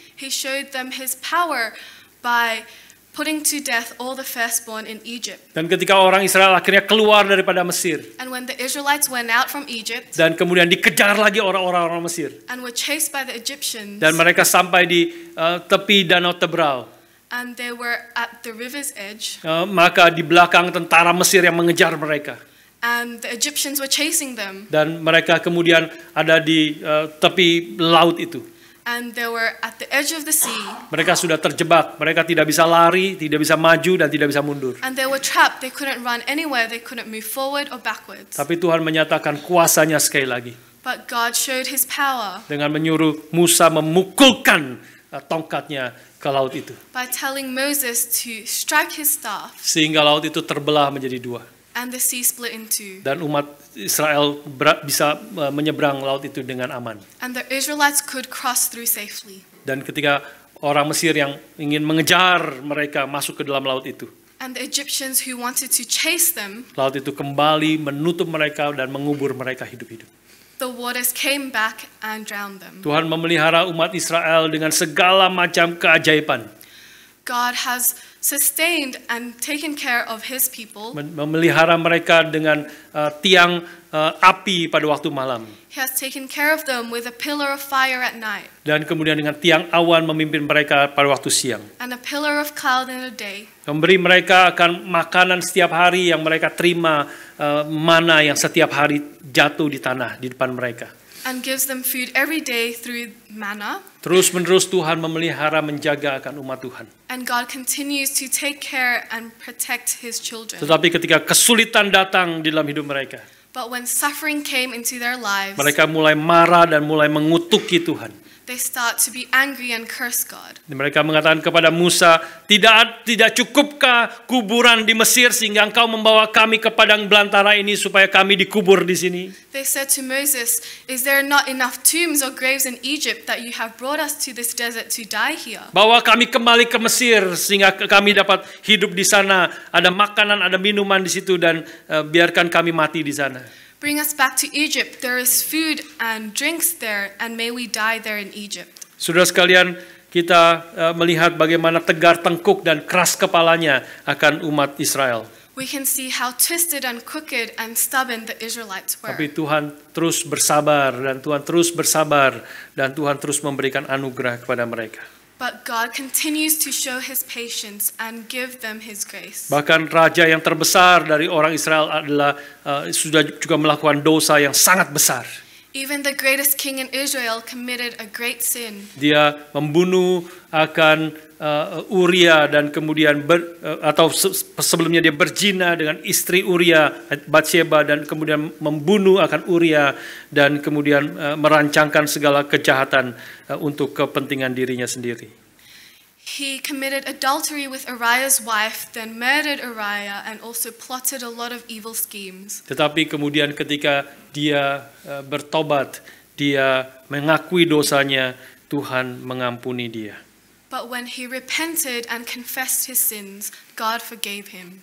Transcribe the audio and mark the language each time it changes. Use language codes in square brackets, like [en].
[en] He showed them his power by putting to death all the firstborn in Egypt. [id] Dan ketika orang Israel akhirnya keluar daripada Mesir. [en] And when the Israelites went out from Egypt. [id] Dan kemudian dikejar lagi orang-orang Mesir. [en] And were chased by the Egyptians. [id] Dan mereka sampai di tepi Danau Tebrau. [en] And they were at the river's edge. [id] Maka di belakang tentara Mesir yang mengejar mereka. [en] And the Egyptians were chasing them. [id] Dan mereka kemudian ada di tepi laut itu. [en] and they were at the edge of the sea. [id] Mereka sudah terjebak, mereka tidak bisa lari, tidak bisa maju, dan tidak bisa mundur. [en] And they were trapped. They couldn't run anywhere. They couldn't move forward or backwards. [id] Tapi Tuhan menyatakan kuasanya sekali lagi. [en] But God showed his power [id] Dengan menyuruh Musa memukulkan tongkatnya ke laut itu. [en] by telling Moses to strike his staff, [id] Sehingga laut itu terbelah menjadi dua. [en] and the sea split in two. [id] Dan umat Israel bisa menyeberang laut itu dengan aman. [en] And the Israelites could cross through safely. [id] Dan ketika orang Mesir yang ingin mengejar mereka masuk ke dalam laut itu, [en] And the Egyptians who wanted to chase them, [id] laut itu kembali menutup mereka dan mengubur mereka hidup-hidup. [en] the waters came back and drowned them. [id] Tuhan memelihara umat Israel dengan segala macam keajaiban. [en] God has sustained and taken care of his people. [id] Memelihara mereka dengan tiang api pada waktu malam. [en] He has taken care of them with a pillar of fire at night [id] Dan kemudian dengan tiang awan memimpin mereka pada waktu siang. [en] and a pillar of cloud in the day. [id] Memberi mereka akan makanan setiap hari yang mereka terima, mana yang setiap hari jatuh di tanah di depan mereka. [en] And gives them food every day through manna. [id] Terus menerus Tuhan memelihara menjaga akan umat Tuhan. [en] And God continues to take care and protect his children. [id] Tetapi ketika kesulitan datang di dalam hidup mereka, [en] But when suffering came into their lives, [id] mereka mulai marah dan mulai mengutuki Tuhan. [en] they start to be angry and curse God. [id] Mereka mengatakan kepada Musa, tidak cukupkah kuburan di Mesir sehingga engkau membawa kami ke padang belantara ini supaya kami dikubur di sini? [en] They said to Moses, "Is there not enough tombs or graves in Egypt that you have brought us to this desert to die here?" [id] Bawa kami kembali ke Mesir sehingga kami dapat hidup di sana, ada makanan, ada minuman di situ dan biarkan kami mati di sana. [en] Bring us back to Egypt. There is food and drinks there, and may we die there in Egypt. [id] Saudara sekalian, kita melihat bagaimana tegar tengkuk dan keras kepalanya akan umat Israel. [en] We can see how twisted and crooked and stubborn the Israelites were. [id] Tapi Tuhan terus bersabar dan Tuhan terus bersabar dan Tuhan terus memberikan anugerah kepada mereka. [en] But God continues to show his patience and give them his grace. [id] Bahkan raja yang terbesar dari orang Israel adalah sudah juga melakukan dosa yang sangat besar. [en] Even the greatest king in Israel committed a great sin. [id] Dia membunuh akan Uria dan kemudian sebelumnya dia berzina dengan istri Uria, Batsheba, dan kemudian membunuh akan Uria dan kemudian merancangkan segala kejahatan untuk kepentingan dirinya sendiri. [en] He committed adultery with Uriah's wife, then murdered Uriah and also plotted a lot of evil schemes. [id] Tetapi kemudian ketika dia bertobat, dia mengakui dosanya, Tuhan mengampuni dia. [en] But when he repented and confessed his sins, God forgave him.